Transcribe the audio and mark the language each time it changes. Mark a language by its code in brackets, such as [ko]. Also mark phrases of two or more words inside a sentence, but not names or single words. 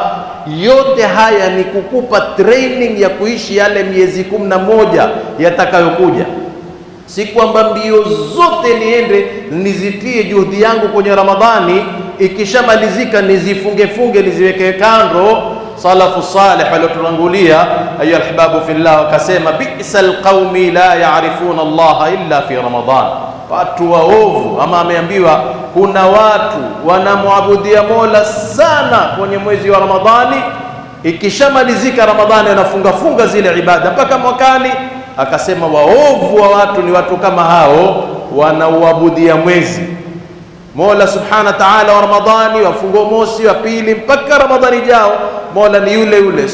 [sw] Yote haya ni kukupa training ya kuishi yale miezi 11 yatakayokuja. Si kwamba mbio zote niende nizitie juhudi yangu kwenye Ramadhani, ikishamalizika nizifunge niziweke kando. [ar] السلف الصالح [sw] waliotutangulia, [ar] أيها الأحباب في الله, [sw] wakasema [ar] بئس القوم لا يعرفون الله إلا في رمضان. [sw] Watu waovu, ama ameambiwa kuna watu wanamwabudia Mola sana kwenye mwezi wa Ramadhani, ikishamalizika Ramadhani anafunga zile ibada mpaka mwakani. Akasema waovu wa watu ni watu kama hao wanauabudia mwezi Mola [ar] سبحانه وتعالى [sw] wa Ramadhani, wafungo mosi wa pili mpaka Ramadhani jao, Mola ni yule.